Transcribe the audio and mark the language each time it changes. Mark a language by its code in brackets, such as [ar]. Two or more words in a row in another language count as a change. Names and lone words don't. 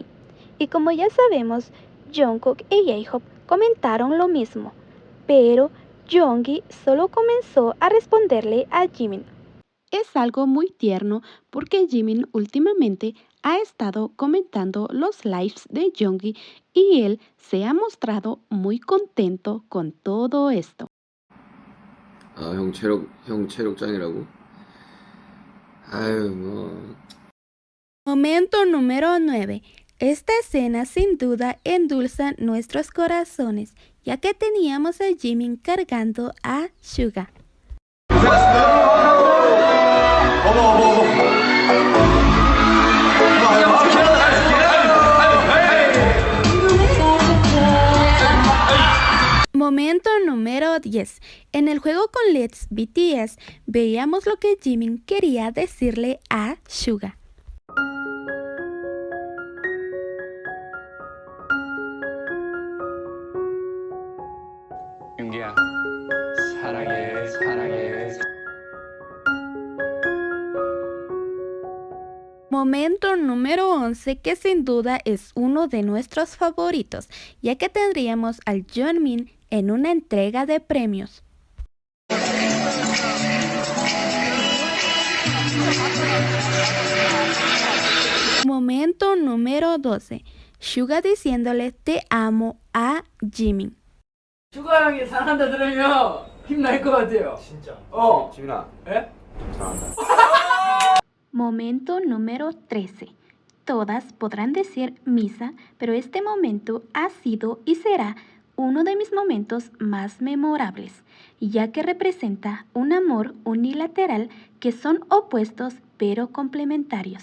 [es] Y como ya sabemos, Jungkook y J-Hope comentaron lo mismo, pero Yoongi solo comenzó a responderle a Jimin. Es algo muy tierno porque Jimin últimamente ha estado comentando los lives de Yoongi y él se ha mostrado muy contento con todo esto. [ko] 아, 형 체력 짱이라고? 아유, 뭐. [es] Momento número 9. Esta escena sin duda endulza nuestros corazones, ya que teníamos a Jimin cargando a Suga. Momento número 10. En el juego con Let's BTS veíamos lo que Jimin quería decirle a Suga. [ko] 윤기야, 사랑해. [es] Momento número 11 que sin duda es uno de nuestros favoritos, ya que tendríamos al Jeongmin en una entrega de premios. Momento número 12. Suga diciéndole te amo a Jimin. [ko] 슈가 형이 사랑한다 들으면 힘날 것 같아요. 진짜. 어. 지민아, 예? 사랑한다. [es] Momento número 13. Todas podrán decir misa, pero este momento ha sido y será uno de mis momentos más memorables, ya que representa un amor unilateral que son opuestos pero complementarios.